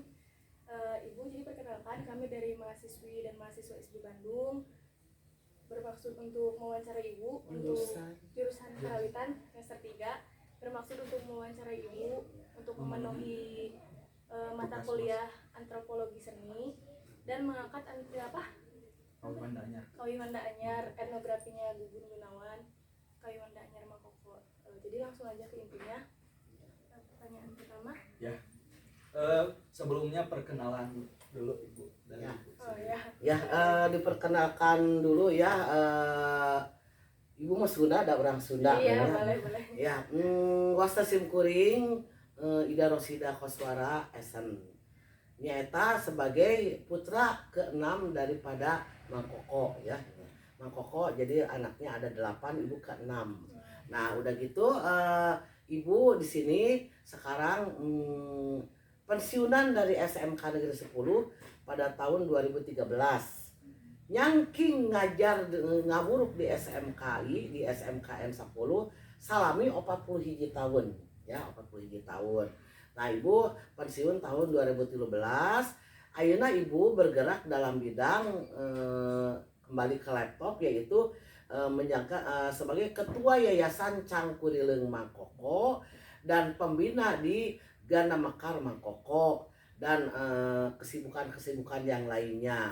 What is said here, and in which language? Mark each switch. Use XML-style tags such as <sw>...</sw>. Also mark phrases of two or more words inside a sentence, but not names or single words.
<id>Ibu, jadi perkenalkan, kami dari mahasiswi dan mahasiswa ISB Bandung bermaksud untuk mewawancarai Ibu untuk jurusan Karawitan semester 3, bermaksud untuk mewawancarai Ibu untuk memenuhi mata kuliah antropologi seni dan mengangkat Kawi Manda Anyar, etnografinya Gugun Gunawan, Kawi Manda Anyar Mang Koko. Jadi langsung aja ke intinya. Pertanyaan pertama. Ya. Sebelumnya perkenalan dulu Ibu dari Ibu. Oh ya. Ya, diperkenalkan dulu ya. Ibu mah Sunda, ada orang Sunda. Iya, ya. boleh. Ya,</id> <su>wasta simkuring Ida Rosida Koswara Esen.</su> <id>Nyata sebagai putra ke-6 daripada Mang Koko ya. Mang Koko jadi anaknya ada 8, ibu ke-6. Nah, udah gitu ibu di sini sekarang pensiunan dari SMK Negeri 10 pada tahun 2013.</id> <su>Nyangking ngajar ngaburuk di SMKI di SMKN 10 salami 41 tahun ya, 41 tahun.</su> <id>Nah, ibu pensiun tahun 2013. Ayeuna ibu bergerak dalam bidang kembali ke laptop, yaitu menjaga sebagai ketua Yayasan Cangkurileung Mang Koko dan pembina di Gana Mekar Mang Koko, dan kesibukan-kesibukan yang lainnya.</id>